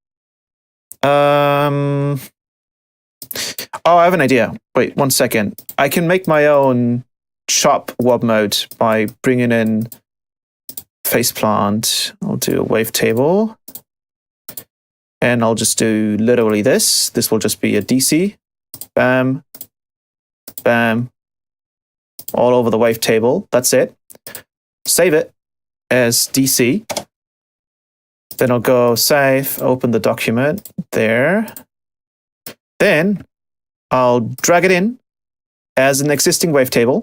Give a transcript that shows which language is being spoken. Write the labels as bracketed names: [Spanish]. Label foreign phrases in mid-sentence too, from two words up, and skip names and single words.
[English] Oh, I have an idea. Wait, 1 second. I can make my own chop warp mode by bringing in Faceplant. I'll do a wavetable. And I'll just do literally this. This will just be a DC. Bam. Bam. All over the wavetable. That's it. Save it as DC. Then I'll go save, open the document there. Then I'll drag it in as an existing wavetable.